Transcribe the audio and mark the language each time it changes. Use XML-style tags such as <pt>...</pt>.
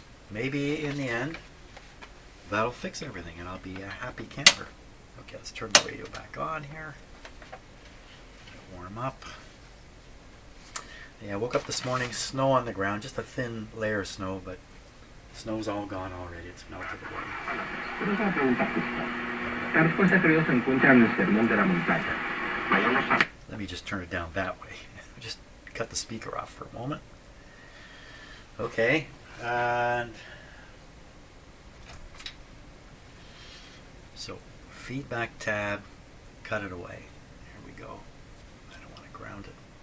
<en>Maybe in the end that'll fix everything and I'll be a happy camper. Okay, let's turn the radio back on here. Warm up. Yeah, I woke up this morning, snow on the ground, just a thin layer of snow, but Snow's all gone already. It's melted away.</en> <es>Pero es una pregunta justa. La respuesta creo se encuentra en el sermón de la montaña. Vayamos a...</es> <en>Let me just turn it down that way. Just cut the speaker off for a moment. Okay, and so feedback tab, cut it away. Here we go. I don't want to ground it.</en>